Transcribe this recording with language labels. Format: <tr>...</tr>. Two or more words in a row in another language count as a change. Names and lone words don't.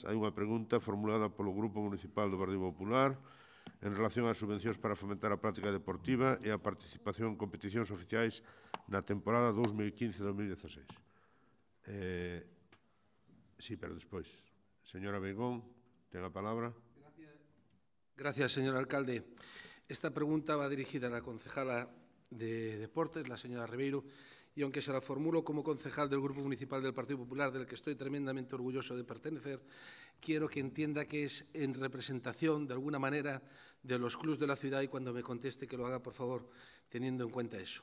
<gl>Hai unha pregunta formulada polo Grupo Municipal do Partido Popular en relación ás subvencións para fomentar a práctica deportiva e a participación en competicións oficiais na temporada 2015-2016. Sí, pero despois. Señora Beigón, ten a palabra.</gl> <es>Gracias, señor alcalde. Esta pregunta va dirigida a la concejala de Deportes, la señora Ribeiro, y aunque se la formulo como concejal del Grupo Municipal del Partido Popular, del que estoy tremendamente orgulloso de pertenecer, quiero que entienda que es en representación, de alguna manera, de los clubs de la ciudad, y cuando me conteste que lo haga, por favor, teniendo en cuenta eso.</es>